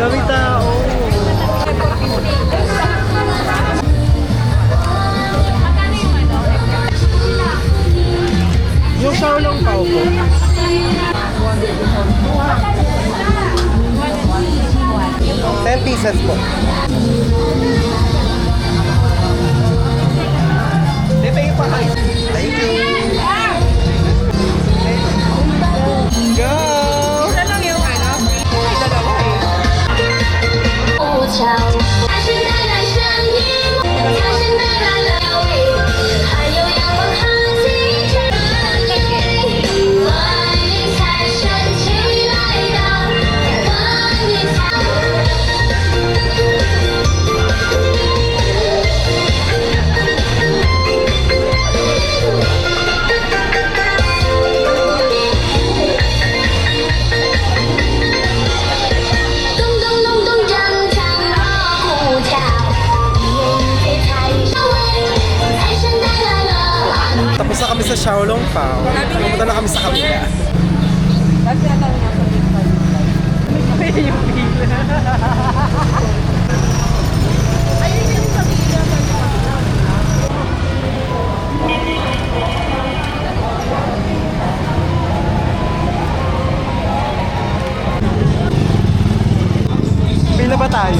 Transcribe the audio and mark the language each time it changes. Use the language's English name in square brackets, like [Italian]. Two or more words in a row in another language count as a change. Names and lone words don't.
[Filipino] Daming tao. Yung Xiaolong Pao po. 10 pieces po. [English] Thank you. [Filipino] Go! Isa lang yung ano, dalawa eh. [Chinese] 不巧，它是带来声音，它是带来了美，还有阳光和清晨的你。万里财神起来到，万里财。咚咚咚咚正锵锣鼓敲，迎接财神位，财神带来了。 [Filipino] Tapos na kami sa Xiaolong Pao. Pumunta na kami sa kabila. Tapos tinatanong ako sa list. Yung pila. Pila ba tayo?